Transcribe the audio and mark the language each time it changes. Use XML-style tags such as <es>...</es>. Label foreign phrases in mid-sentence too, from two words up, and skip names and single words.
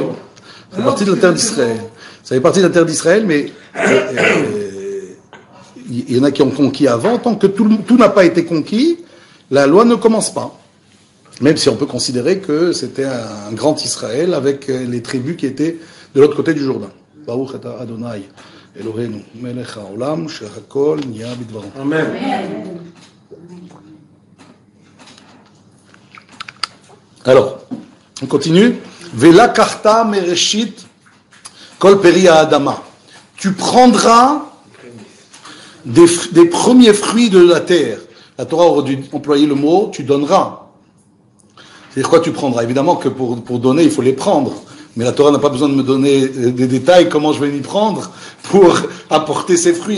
<fr>C'est partie de la terre d'Israël. Ça fait partie de la terre d'Israël, mais il y en a qui ont conquis avant. Tant que tout n'a pas été conquis, la loi ne commence pas. Même si on peut considérer que c'était un grand Israël avec les tribus qui étaient de l'autre côté du Jourdain.</fr> <he>ברוך אתה אדני אלהינו מלך העולם שהכל נהיה בדברו. Amen.</he> <fr>Alors, on continue.</fr> <he>ולקחת מראשית כל פרי אדמה.</he> <fr>Tu prendras des premiers fruits de la terre. La Torah aurait dû employer le mot tu donneras. C'est-à-dire quoi tu prendras? Évidemment que pour donner, il faut les prendre. Mais la Torah n'a pas besoin de me donner des détails, comment je vais m'y prendre pour apporter ces fruits.</fr>